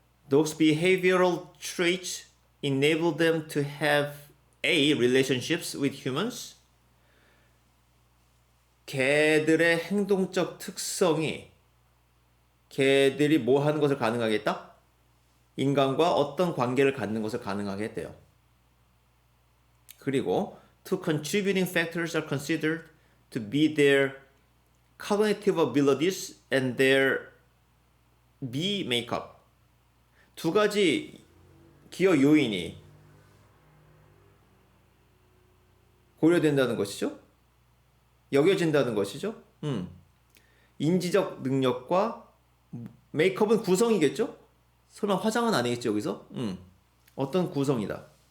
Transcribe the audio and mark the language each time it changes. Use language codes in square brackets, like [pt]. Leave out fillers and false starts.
[en] Those behavioral traits enable them to have A. relationships with humans. [ko] 개들의 행동적 특성이 개들이 뭐 하는 것을 가능하게 했다? 인간과 어떤 관계를 갖는 것을 가능하게 했대요. [en] 그리고 two contributing factors are considered to be their cognitive abilities and their B makeup. [ko] 두 가지 기여 요인이 고려된다는 것이죠. 여겨진다는 것이죠. 인지적 능력과 메이크업은 구성이겠죠? 설마 화장은 아니겠죠, 여기서? 어떤 구성이다.